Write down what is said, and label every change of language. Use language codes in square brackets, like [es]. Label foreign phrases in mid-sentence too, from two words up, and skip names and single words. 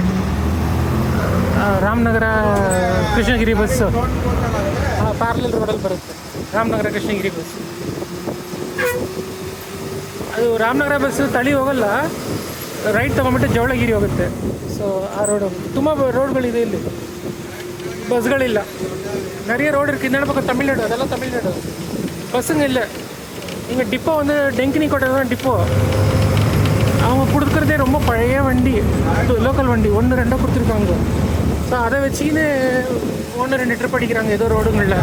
[kn] ರಾಮನಗರ ಕೃಷ್ಣಗಿರಿ ಬಸ್ಸು [en] parallel road [kn] ಬರುತ್ತೆ. ರಾಮನಗರ ಕೃಷ್ಣಗಿರಿ ಬಸ್ಸು. ಅದು ರಾಮನಗರ ಬಸ್ಸು ತಳಿ ಹೋಗಲ್ಲ, ರೈಟ್ ತೊಗೊಂಬಿಟ್ಟು ಜವಳಗಿರಿ ಹೋಗುತ್ತೆ. ಸೊ ಆ ರೋಡ್ ಹೋಗುತ್ತೆ. ತುಂಬ ರೋಡ್ಗಳಿದೆ ಇಲ್ಲಿ, ಬಸ್ಗಳಿಲ್ಲ. [ta] நிறைய ரோடு இருக்குது. இந்த பக்கம் தமிழ்நாடு, அதெல்லாம் தமிழ்நாடு. பஸ்ஸுங்க இல்லை. இங்கே டிப்போ வந்து டெங்கினி கோட்டை தான் டிப்போ. அவங்க கொடுக்குறதே ரொம்ப பழைய வண்டி, லோக்கல் வண்டி 1-2 கொடுத்துருக்காங்க. ஸோ அதை வச்சுக்கின்னு 1-2 ட்ரிப் அடிக்கிறாங்க ஏதோ ரோடுங்களில்.